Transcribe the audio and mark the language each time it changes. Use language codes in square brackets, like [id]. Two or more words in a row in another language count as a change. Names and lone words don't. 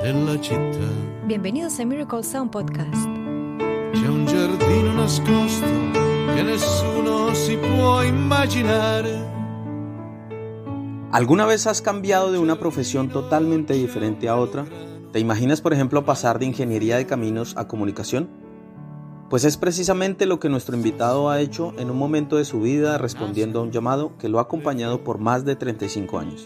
[it] la città. [es] Bienvenidos a Miracle Sound Podcast. [it] C'è un giardino nascosto che nessuno si può immaginare. [es] ¿Alguna vez has cambiado de una profesión totalmente diferente a otra? ¿Te imaginas, por ejemplo, pasar de ingeniería de caminos a comunicación? Pues es precisamente lo que nuestro invitado ha hecho en un momento de su vida respondiendo a un llamado que lo ha acompañado por más de 35 años.